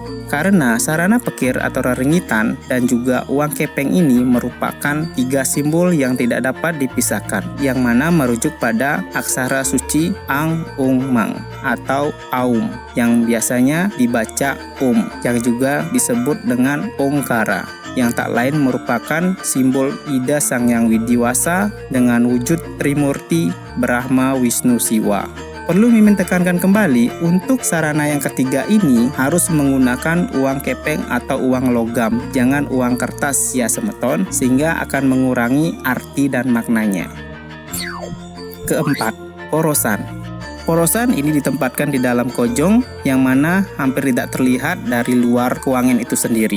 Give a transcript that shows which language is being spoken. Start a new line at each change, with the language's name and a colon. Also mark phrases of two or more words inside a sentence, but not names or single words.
Indonesian: karena sarana pekir atau reringgitan dan juga uang kepeng ini merupakan 3 simbol yang tidak dapat dipisahkan, yang mana merujuk pada aksara suci Ang Ung Mang atau Aum yang biasanya dibaca yang juga disebut dengan Ongkara, yang tak lain merupakan simbol ida Sang Hyang Widiwasa dengan wujud Trimurti Brahma Wisnu Siwa. Perlu Mimin tekankan kembali, untuk sarana yang ketiga ini harus menggunakan uang kepeng atau uang logam, jangan uang kertas ya Semeton, sehingga akan mengurangi arti dan maknanya. Keempat, porosan. Porosan ini ditempatkan di dalam kojong yang mana hampir tidak terlihat dari luar kuangen itu sendiri.